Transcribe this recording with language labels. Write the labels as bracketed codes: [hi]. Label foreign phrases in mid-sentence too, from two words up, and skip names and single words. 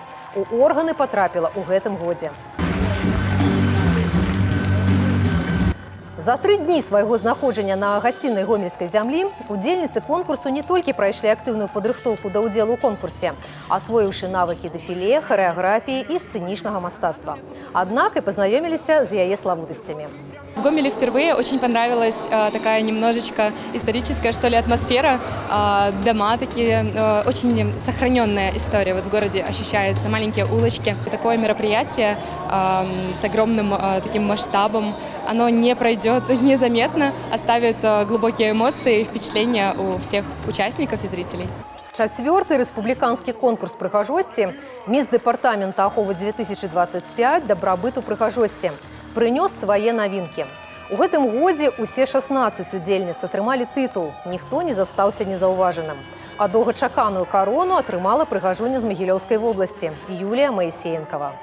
[be] У органы потрапіла ў гэтым годзе. За 3 дні свайго знаходжання на гасціннай гомельскай зямлі удзельніцы конкурсу не толькі прайшлі актыўную падрыхтоўку да ўдзелу ў конкурсе, асвоіўшы навыкі дэфіле, харэаграфіі і сцэнічнага мастацтва. Аднак і пазнаёміліся з яе славутасцямі. [ru] В Гомеле впервые очень понравилась такая немножечко историческая, что ли, атмосфера. Дома такие, очень сохраненная история вот в городе ощущается, маленькие улочки. Такое мероприятие с огромным таким масштабом, оно не пройдет незаметно, оставит глубокие эмоции и впечатления у всех участников и зрителей. [be] Чацвёрты рэспубліканскі конкурс прыгажосці «Міс дэпартамента аховы 2025 дабрабыту прыгажосці» прынёс свае навінкі. У гэтым годзе усе 16 удзельніц атрымалі тытул, ніхто не застаўся незаўважаным. А доўгачаканую карону атрымала прыгажоня з Магілёўскай вобласці Юлія Маісеенкава.